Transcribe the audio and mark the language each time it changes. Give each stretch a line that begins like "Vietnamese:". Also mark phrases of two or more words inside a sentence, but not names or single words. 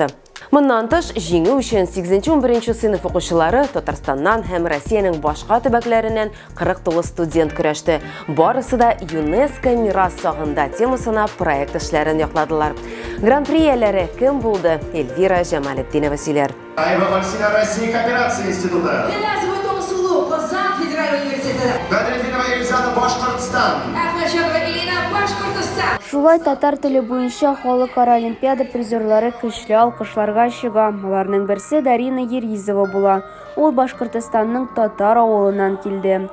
Tatar: Моннан тыш, җиңү өчен 8-11 сыйныф укучылары Татарстаннан һәм Россиянең башка төбәкләреннән 49 студент көрәште. Барысы да ЮНЕСКО мирас сагында темасына проект эшләрен якладылар. Гран-при ияләре кем булды? Эльвира Җамалетдинова сөйләр.
Russian: России кооперации института.
Tatar: Казан федеральный университеты. Гадридинова Елизана, Башкортостан. Ахмачева Елена, Башкортостан. Шулай татар теле буенча халыкара олимпиада призерлары көчле алкышларга чыга. Аларның берсе Дарина Еризова була. Ул Башкортстанның татар авылыннан килде.